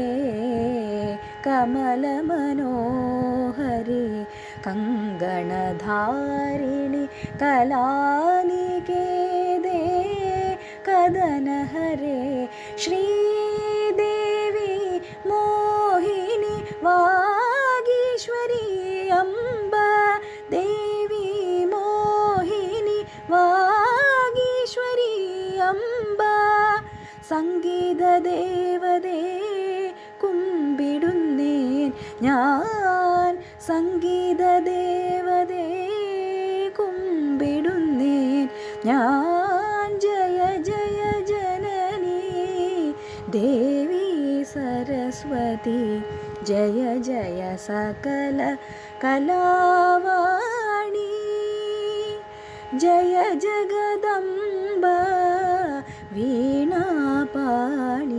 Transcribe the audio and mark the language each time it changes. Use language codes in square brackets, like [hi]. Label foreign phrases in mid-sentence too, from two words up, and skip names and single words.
[sa] कमलमनोहरी कंगणधारिणि कलानिकेते कदन हरे श्रीदेवी मोहिनी वागीश्वरी अम्बा देवी मोहिनी वागीश्वरी [ml] अम्बा സംഗീത ദേവതേ കുമ്പിടുന്നേൻ ഞാൻ സംഗീത ദേവതേ കുമ്പിടുന്നേൻ ഞാൻ [sa] ജയ ജയ ജനനി ദേവി സരസ്വതി ജയ ജയ സകല കലാവാണി ജയ ജഗദംബ वीणापाणि